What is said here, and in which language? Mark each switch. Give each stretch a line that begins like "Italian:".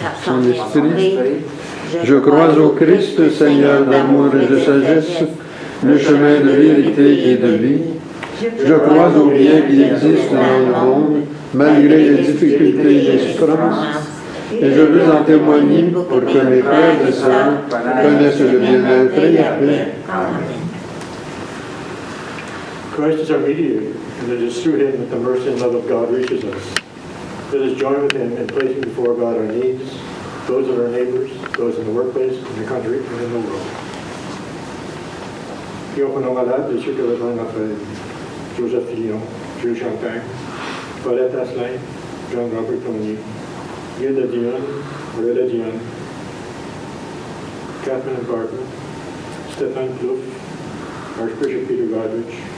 French: Son esprit, je crois au Christ, Seigneur d'amour et de sagesse, le chemin de vérité et de vie. Je crois au bien qui existe dans le monde, malgré les difficultés et les souffrances. Et je veux en témoigner pour que mes frères et sœurs connaissent le bien-être et la paix.
English: Christ is our mediator, and it is through him that the mercy and love of God reaches us. Let us join with him in placing before God our needs, those of our neighbors, those in the workplace, in the country, and in the world.
French: Prions pour nos malades et ceux que rejoignent notre aide. Joseph Fillon, Jules Champagne, Paulette Asselin, Jean-Robert Clounier, Gilda Dion, Aurélia Dion, Catherine Barton, Stéphane Plouffe, Archbishop Peter Godrich,